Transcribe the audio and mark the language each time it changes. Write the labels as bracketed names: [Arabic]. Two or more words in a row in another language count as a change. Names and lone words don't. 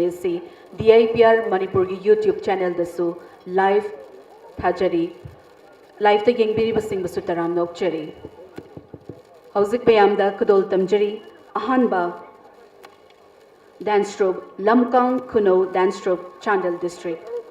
[Manipuri] asi DIPR Manipur gi [English] YouTube channel [Manipuri] dasu live thajari live ta yengbiriba singbasu taram nokchari hauzik payamda kudol tamjari ahanba [English] dance troupe [Manipuri] Lamkang Kuno dance troupe Chandel district.